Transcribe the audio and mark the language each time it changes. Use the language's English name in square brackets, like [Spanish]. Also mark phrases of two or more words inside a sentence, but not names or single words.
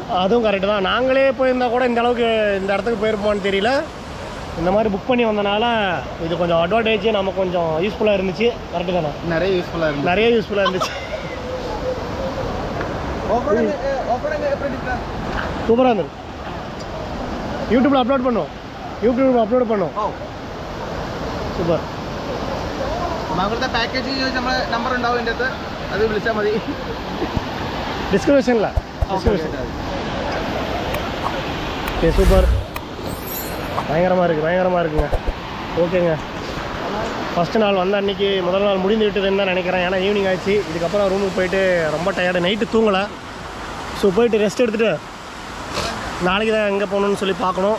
[Tamil] அதுவும் கரெக்டு தான் நாங்களே போயிருந்தால் கூட இந்த அளவுக்கு இந்த இடத்துக்கு போயிருப்போம்னு தெரியல இந்த மாதிரி புக் பண்ணி வந்தனால இது கொஞ்சம் அட்வான்டேஜ் நம்ம கொஞ்சம் யூஸ்ஃபுல்லாக இருந்துச்சு கரெக்டு தானே நிறைய யூஸ்ஃபுல்லாக இருந்துச்சு சூப்பராக இருந்தது யூடியூப்பில் அப்லோட் பண்ணோம் സൂപ്പർ. [Malayalam] മകളുടെ പാക്കേജ് നമ്മൾ നമ്പർ ഉണ്ടാവും എൻ്റെ അടുത്ത്, അത് വിളിച്ചാൽ മതി. [Tamil] டிஸ்கிரிப்ஷனில் ஓகே சூப்பர். பயங்கரமாக இருக்குங்க. ஓகேங்க, ஃபஸ்ட்டு நாள் வந்த அன்றைக்கி முதல் நாள் முடிந்து விட்டுதுன்னு தான் நினைக்கிறேன். ஏன்னா ஈவினிங் ஆச்சு. இதுக்கப்புறம் ரூமுக்கு போயிட்டு ரொம்ப டயர்டு, நைட்டு தூங்கலை. ஸோ போயிட்டு ரெஸ்ட் எடுத்துகிட்டு நாளைக்கு தான் எங்கே போகணுன்னு சொல்லி பார்க்கணும்.